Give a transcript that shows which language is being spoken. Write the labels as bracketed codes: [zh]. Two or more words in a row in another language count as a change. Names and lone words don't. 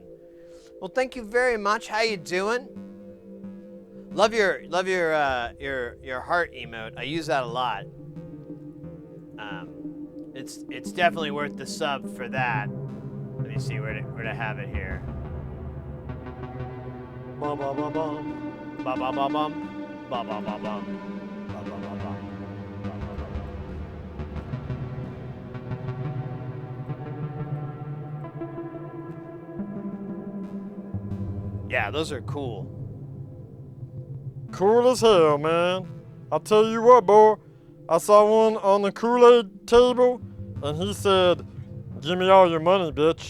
[en] Well, thank you very much. How you doing? Love your heart emote. I use that a lot. It's definitely worth the sub for that. Let me see where to have it here. Ba ba ba bum, ba ba ba bum, ba ba ba bum, ba ba ba bum. Yeah, those are cool. Cool as hell, man. I'll tell you what, boy. I saw one on the Kool-Aid table, and he said, "Give me all your money, bitch."